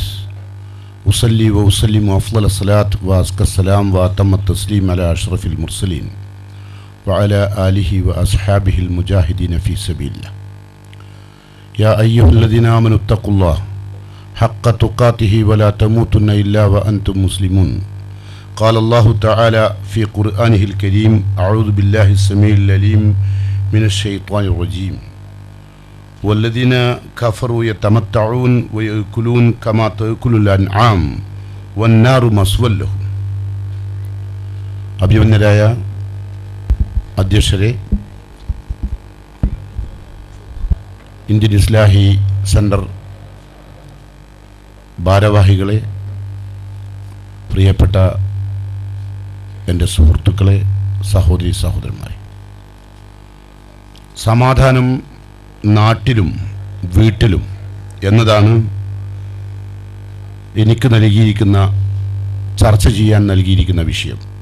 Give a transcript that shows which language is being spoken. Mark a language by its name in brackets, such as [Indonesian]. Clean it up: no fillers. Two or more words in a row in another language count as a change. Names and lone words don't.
[Arabic] أصلي وأسلم أفضل الصلاة وأزكى السلام وأتم التسليم على أشرف المرسلين وعلى آله وأصحابه المجاهدين في سبيل الله. يا أيها الذين آمنوا اتقوا الله حق تقاته ولا تموتن إلا وأنتم مسلمون. قال الله تعالى في قرآنه الكريم: أعوذ بالله السميع العليم من الشيطان الرجيم. والذين كفروا يتمتعون ويأكلون كما تأكل الأنعام والنار مسوى لهم. [Malayalam] അഭിമന്യരായ അധ്യക്ഷരെ, ഇന്ത്യൻ ഇസ്ലാഹി സെൻറ്റർ ഭാരവാഹികളെ, പ്രിയപ്പെട്ട എൻ്റെ സുഹൃത്തുക്കളെ, സഹോദരി സഹോദരന്മാരെ, സമാധാനം നാട്ടിലും വീട്ടിലും എന്നതാണ് എനിക്ക് നൽകിയിരിക്കുന്ന, ചർച്ച ചെയ്യാൻ നൽകിയിരിക്കുന്ന വിഷയം.